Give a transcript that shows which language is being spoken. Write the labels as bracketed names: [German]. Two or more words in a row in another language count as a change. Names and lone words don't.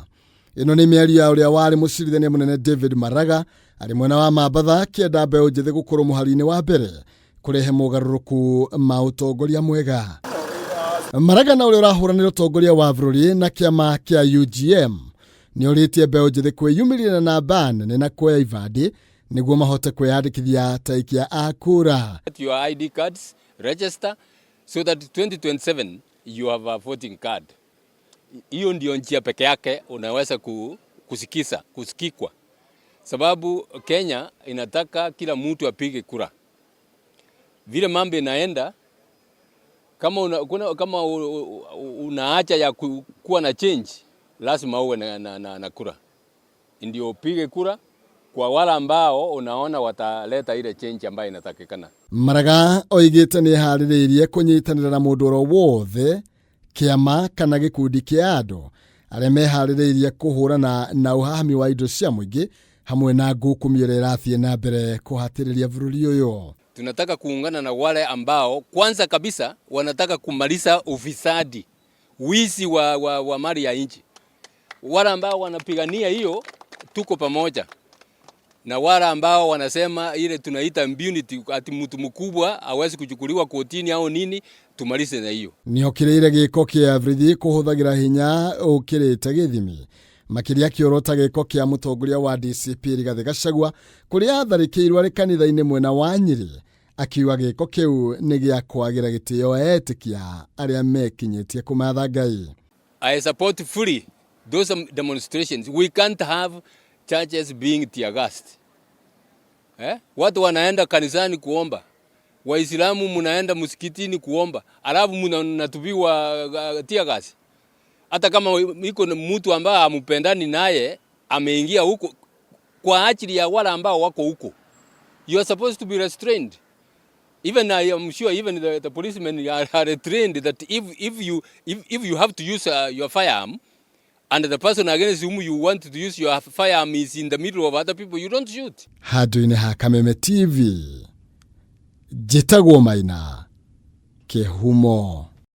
[Kikuyu] Ĩno nĩ mĩario ya ũrĩa warĩ mũcirithania mũnene David Maraga arĩ mwena wa Mambatha kĩenda mbeũ njĩthĩ gũkorwo mũhari-inĩ wa mbere kũrehe mũgarũrũku ma ũtongoria mwega. Maraga na ũrĩa ũrahũranĩra ũtongoria wa bũrũri na kĩama kĩa UGM nĩ ũrĩtie mbeũ njĩthĩ kwĩyumĩria na ban na kuoya ibandĩ nĩguo mahote kwĩyandĩkithia ta aikia a kura. [English] Your ID cards, register so that 2027 you have a voting card. [Swahili] Hiyo ndio njia peke yake unaweza kusikikwa. Sababu Kenya inataka kila mtu apige kura. Vile mambo inaenda, kama unaacha ya kuwa na change, lazima uwe na kura. Ndio upige kura kwa wale ambao unaona wataleta ile change ambayo inatakikana. [Kikuyu] Maraga oigĩte nĩ harĩrĩirie kũnyitanĩra na mũndũ oro wothe, kĩama kana gĩkundi kĩa andũ arĩa meharĩrĩirie kũhũrana na ũhahami wa indo cia mũingĩ hamwe na ngukumio ĩrĩa ĩrathiĩ na mbere kũhatĩrĩria bũrũri ũyũ. [Swahili] Tunataka kuungana na wale ambao kwanza kabisa wanataka kumaliza ufisadi, wizi wa mali ya nchi. Wale ambao wanapigania hiyo tuko pamoja. Na wale ambao wanasema ile tunaita impunity, ati mtu mkubwa hawezi kuchukuliwa kotini au nini, tumalize na hiyo. [Kikuyu] Nĩokireire gĩko kĩa bũrũri kũhũthagĩra hinya ũkĩrĩte gĩthimi. Makĩria kĩorota gĩko kĩa mũtongoria wa DCP Rigathĩ Gachagua kũrĩa atharĩkĩirwo arĩ kanitha-inĩ mwena wa Nyĩrĩ, akiuga gĩko kĩu nĩ gĩa kwagĩra gĩtĩo etĩkia arĩa mekinyĩtie kũmatha Ngai. [English] I support fully those demonstrations. We can't have churches being tear gassed. [Swahili] Watu wanaenda kanisani kuomba. Waislamu mnaenda msikitini kuomba. Alafu mnatupiwa [English] tear gas. [Swahili] Hata kama iko mtu ambaye hamupendani naye ameingia huko kwa ajili ya wale ambao wako huko. [English] You are supposed to be restrained. Even I am sure even the policemen are trained that if you have to use your firearm and the person against whom you want to use your firearm is in the middle of other people, you don't shoot. [Kikuyu] Handũ-inĩ ha Kameme TV, njĩtagwo Maina Kĩhumo.